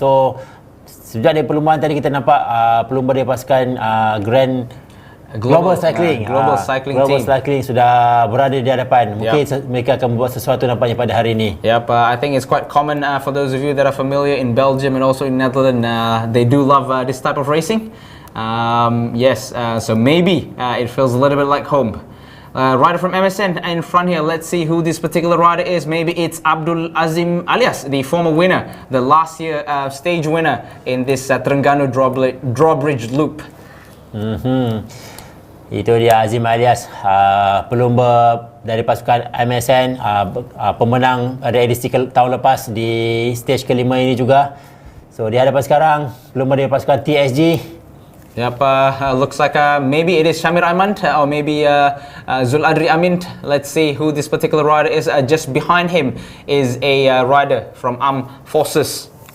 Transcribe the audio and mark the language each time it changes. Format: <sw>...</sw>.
<ms>So sejak dari perlumbaan tadi kita nampak pelumba dari pasukan Grand Global Cycling</ms> <en>team.</en> <ms>Cycling sudah berada di hadapan. Mungkin mereka akan membuat sesuatu nampaknya pada hari ini.</ms> <en>Yep, I think it's quite common for those of you that are familiar in Belgium and also in Netherlands. They do love this type of racing. Yes, so maybe it feels a little bit like home. Rider from MSN in front here. Let's see who this particular rider is. Maybe it's Abdul Azim alias the former winner, the last year stage winner in this Terengganu Drawbridge loop.</en> <ms>Itu dia Azim alias pelumba dari pasukan MSN, pemenang dari edisi tahun lepas di stage kelima ini juga. So di hadapan sekarang pelumba dari pasukan TSG.</ms> <en>Yep, looks like maybe it is Shamir Aiman or maybe Zul Adri Amin. Let's see who this particular rider is. Just behind him is a rider from Armed Forces.</en>